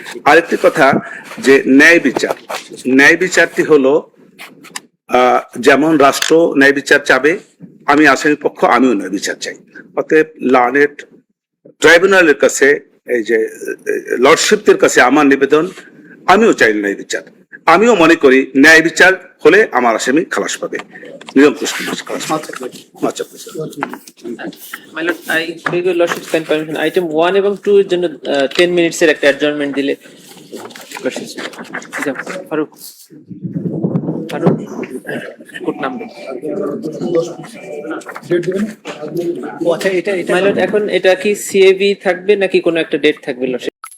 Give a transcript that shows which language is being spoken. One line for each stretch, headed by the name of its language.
Bangla: আরেকটি কথা, যে ন্যায় বিচারটি হলো যেমন রাষ্ট্র ন্যায় বিচার চাবে, আমি আসামি পক্ষ, আমিও ন্যায় বিচার চাই। অতএব লার্নেড ট্রাইব্যুনালের কাছে, এই যে লর্ডশিপদের কাছে আমার নিবেদন, আমিও চাই ন্যায় বিচার। আমিও মনে করি ন্যায় বিচার হলে আমার আসামি খালাস পাবে, নিরঙ্কুশ খালাস পাবে।
English: My lord, I beg your lordship's kind permission.
Bangla: Item 1 এবং 2 এর জন্য 10 মিনিটস এর একটা অ্যাডজার্নমেন্ট দিলে lordships। ফারুক কোর্ট নাম দেন। My lord, এখন এটা কি সিএবি থাকবে নাকি কোনো একটা ডেট থাকবে lordship?